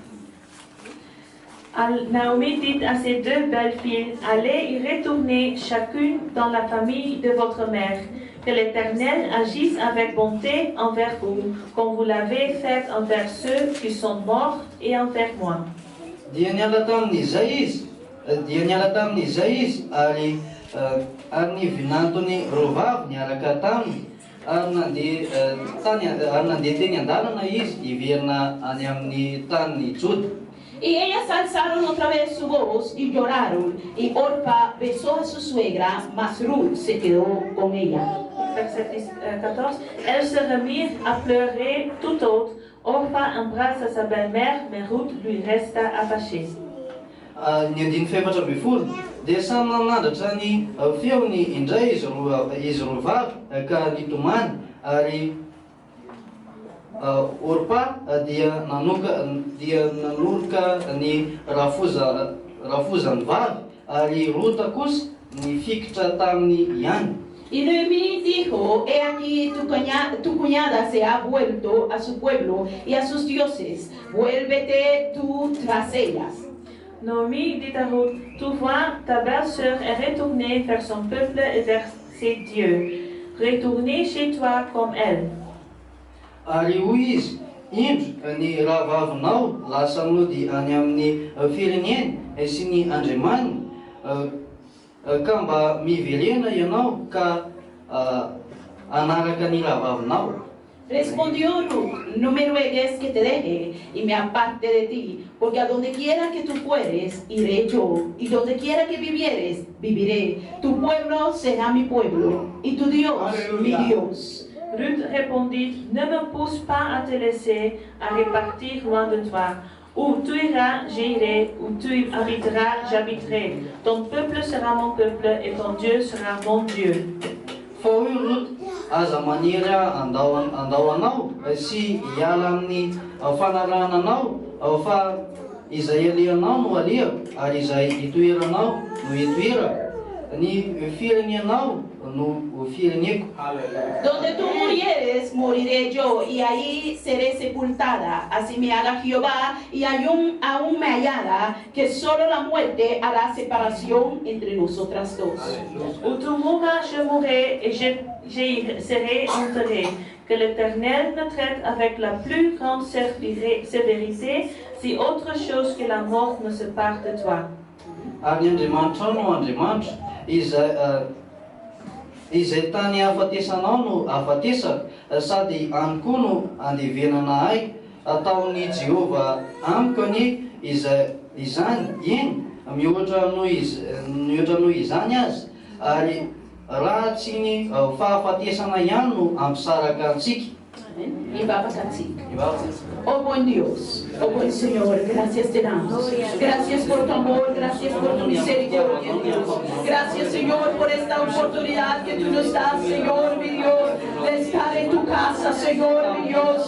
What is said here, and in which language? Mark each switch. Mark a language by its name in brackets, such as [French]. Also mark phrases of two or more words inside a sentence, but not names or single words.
[French] Naomi dit à ses deux belles filles, allez y retournez chacune dans la famille de votre mère. Que l'Éternel agisse avec bonté envers vous, comme vous l'avez fait envers ceux qui sont morts et envers moi. [Malagasy] Dia niala tamin'izay izy, ary nivinantony roavavy niaraka taminy, ary nandeha teny an-dalana izy hiverina any amin'ny tany Juda. [Spanish] Y ellas alzaron otra vez su voz y lloraron, y Orpa besó a su suegra, mas Ruth se quedó con ella. [French] Verset 14. Elles se remirent à pleurer tout autres. Orpha embrassa sa belle-mère, mais Ruth lui resta attachée. [Malagasy] Ny andiny faefatra amby folo dia samy nanandratra ny feony indray izy roavavy ka nitomany, ary Orpa dia nanorika ny rafozany vavy, ary Ruta kosa nifikitra taminy ihany. [Spanish] Y Noemí dijo, he aquí tu cuñada se ha vuelto a su pueblo y a sus dioses, vuélvete tú tras ellas. [French] Naomi dit à Ruth, tu vois, ta belle-sœur est retournée vers son peuple et vers ses dieux. Retournez chez toi comme elle. [Malagasy] Ary hoy izy, indro ny rahavavinao lasa nody any amin'ny fireneny sy ny andriamaniny, ka mba mivelena ianao ka anaraka ny rahavavinao. [Spanish] Respondió Ruth, no me ruegues que te deje y me aparte de ti, porque a donde quiera que tú fueres, iré yo, y donde quiera que vivieres, viviré. Tu pueblo será mi pueblo, y tu Dios, mi Dios. [French] Ruth répondit, ne me pousse pas à te laisser, à repartir loin de toi. Où tu iras, j'irai, où tu habiteras, j'habiterai. Ton peuple sera mon peuple et ton Dieu sera mon Dieu. [Malagasy] Fa hoy Ruth, aza maniry andao anao sy hiala amin'ny fanarananao, fa izay alehanao no alehako, ary izay hitoeranao no hitoerako, ny firenenao no fireneko. [Spanish] Donde tú murieres, moriré yo, y ahí seré sepultada. Así me haga Jehová, y aún me hallara, que solo la muerte hará separación entre nosotras dos. [French] Où tu mourras, je mourrai, et j'y serai enterré. Que l'Éternel me traite avec la plus grande sévérité, si autre chose que la mort me sépare de toi. [Malagasy] Ary ny Andriamanitra no Andriamanitra, izay tany hafatesanao no hafatesako, sady any koa no andevenana ahy. Ataony Jehova amiko anie izany, eny mihoatra noho izany azy, ary raha tsy ny fahafatesana ihany no ampisaraka antsika. [Spanish] Y vamos así. Oh buen Dios, oh buen Señor, gracias te damos. Gracias por tu amor, gracias por tu misericordia, Dios. Gracias, Señor, por esta oportunidad que tú nos das, Señor, mi Dios, de estar en tu casa, Señor, mi Dios.